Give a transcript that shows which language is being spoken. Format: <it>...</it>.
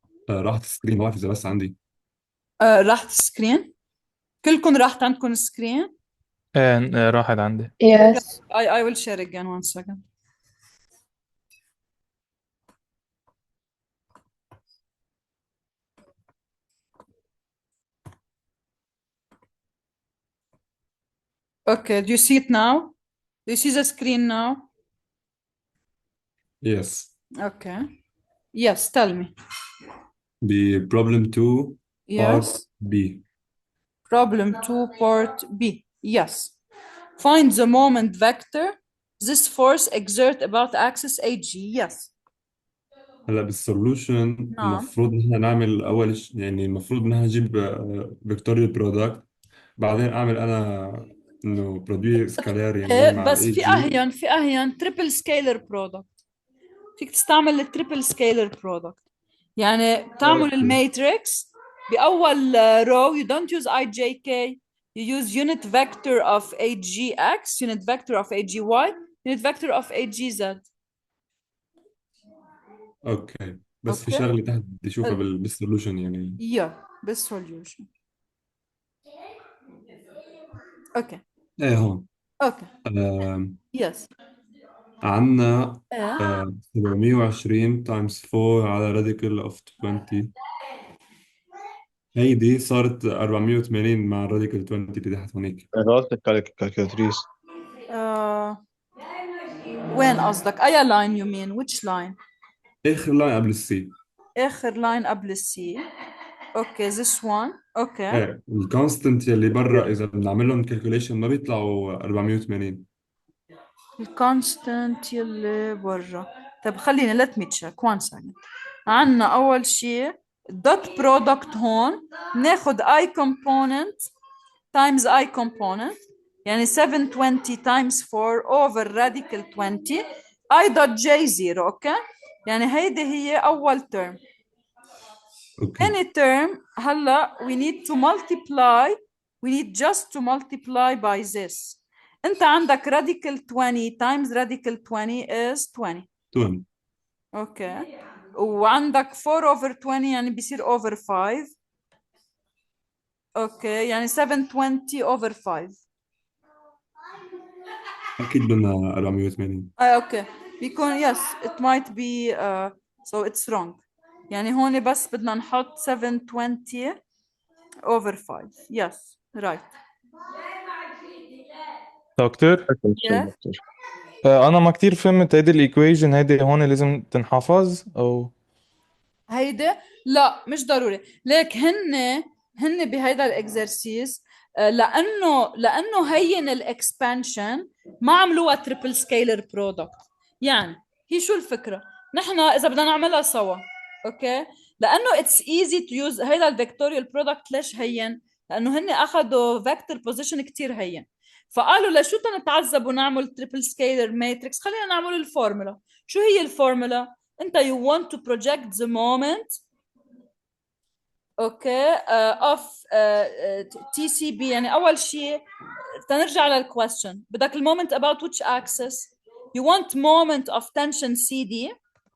<ar>راحت السكرين ما بعرف إذا بس عندي. راحت السكرين؟ كلكم راحت عندكم السكرين؟ راحت عندي.</ar> <en>Yes. I will share again 1 second. Okay, do you see it now? Do you see the screen now? Yes. Okay. Yes, tell me. Problem 2 part Yes. B. Problem 2, part B. Yes. Find the moment vector this force exert about axis AG. Yes.</en> <ar>هلا بالسولوشن نعم. المفروض ان احنا نعمل اول يعني المفروض ان احنا نجيب فيكتوريال برودكت، بعدين اعمل انا انه برودوي سكالاري يعني مع بس الاي في جي. أهين تريبل سكيلر برودكت. فيك تستعمل التريبل سكيلر برودكت، يعني تعمل اوكي</ar> <en>الماتريكس بأول row you don't use IJK, you use unit vector of AGX, unit vector of AGY, unit vector of AGZ.</en> <ar>اوكي، بس في اوكي شغله تحت بدي اشوفها بالسولوشن يعني. بالسوليوشن. اوكي ايه هون اوكي آه يس عندنا اه 720 تايمز 4 على راديكال اوف 20. هيدي صارت 480 مع الراديكال 20 اللي تحت هونيك. غلط الكالكولاتريس. وين قصدك؟ أي لاين you mean?</ar> <en>which line؟</en> <ar>اخر لاين قبل السي. آخر لاين قبل السي. اوكي this one. اوكي ايه الكونستنت يلي برا اذا بنعمل لهم كالكوليشن ما بيطلعوا 480. الكونستانت يلي برا.</ar> <en>طيب خليني let me check one second. عنا أول شيء dot product هون ناخد I component times I component، يعني 720 times 4 over radical 20 I dot J 0.</en> <ar>اوكي يعني هيدي هي أول term. اوكي</ar> <en>Any term هلا we need to multiply, we need just to multiply by this. انت عندك radical 20 times radical 20 is 20. 20.</en> <ar>اوكي وعندك 4 over 20 يعني بيصير over 5. اوكي يعني 720 over 5. اكيد بدنا 480.</ar> <en>Okay بيكون yes it might be so it's wrong.</en> <ar>يعني هون بس بدنا نحط 720 over 5.</ar> <en>yes right.</en> <ar>دكتور</ar> <en>yes</en> <ar>انا ما كتير فهمت هيدي الايكويجن، هيدي هون لازم تنحفظ او هيدا لا مش ضروري. ليك هن بهيدا الاكزرسيس لانه هين الاكسبانشن ما عملوها تريبل سكيلر برودكت. يعني هي شو الفكره؟ نحن اذا بدنا نعملها سوا اوكي لانه اتس ايزي تو يوز هيدا الفيكتوريال برودكت. ليش هين؟ لانه هن اخذوا فيكتور بوزيشن كتير هين، فقالوا لشو نتعذب ونعمل تريبل سكيلر ماتريكس، خلينا نعمل الفورمولا.</ar> <en>شو هي الفورمولا؟ انت you want to project the moment okay of TCB.</en> <ar>يعني اول شيء تنرجع للquestion، بدك المومنت about which axis؟ you want moment of tension CD.</ar>